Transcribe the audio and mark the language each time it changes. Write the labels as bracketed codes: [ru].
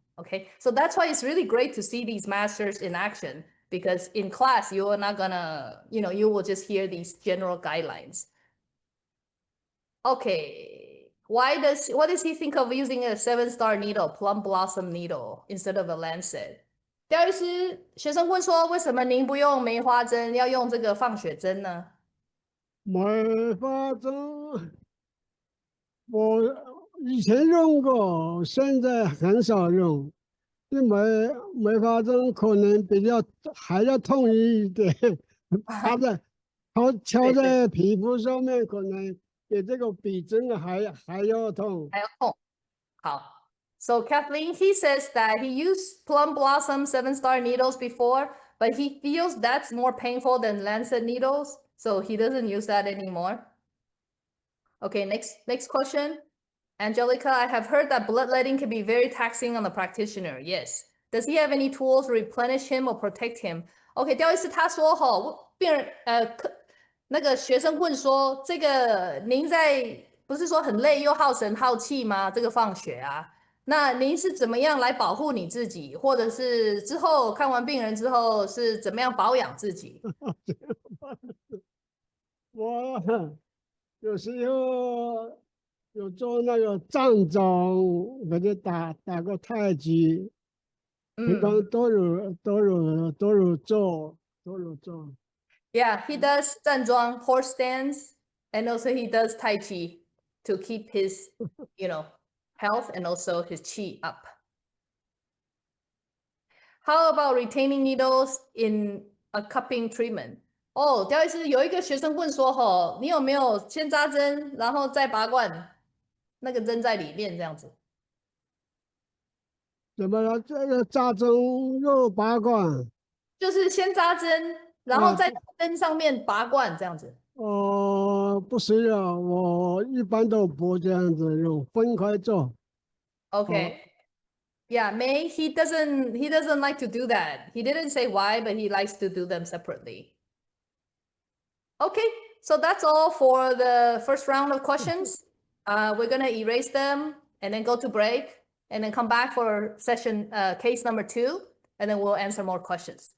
[en] Okay, so that's why it's really great to see these masters in action, because in class, you are not gonna, you know, you will just hear these general guidelines. Okay. What does he think of using a 7-star needle, plum blossom needle, instead of a lancet? [zh] 廖医师，学生问说，为什么您不用梅花针，要用这个放血针呢？梅花针我以前用过，现在很少用，因为梅花针可能比较还要痛一点，它在敲对对，在皮肤上面，可能比这个比针还要痛。还要痛。好。 [en] So Kathleen, he says that he used Plum Blossom 7-star needles before, but he feels that's more painful than lancet needles, so he doesn't use that anymore. Okay, next question. Angelica, I have heard that bloodletting can be very taxing on the practitioner. Yes. Does he have any tools to replenish him or protect him? [zh] OK， 廖医师他说病人那个学生问说，这个您在不是说很累又耗神耗气吗？这个放血啊，那您是怎么样来保护你自己，或者是之后看完病人之后是怎么样保养自己？我有时候有做那个站桩，或者打个太极，平常都有做。 [en] Yeah, he does 站桩 horse stance, and also he does Tai Chi to keep his, health and also his chi up. How about retaining needles in a cupping treatment? [zh] 哦，廖医师有一个学生问说，你有没有先扎针，然后再拔罐，那个针在里面这样子？怎么了？这个扎针又拔罐？就是先扎针，然后在针上面拔罐这样子。不是啊，我一般都不这样子用，分开做。 [en] Okay. Yeah, May, he doesn't like to do that. He didn't say why, but he likes to do them separately. Okay, so that's all for the first round of questions. We're gonna erase them and then go to break and then come back for session case number 2, and then we'll answer more questions.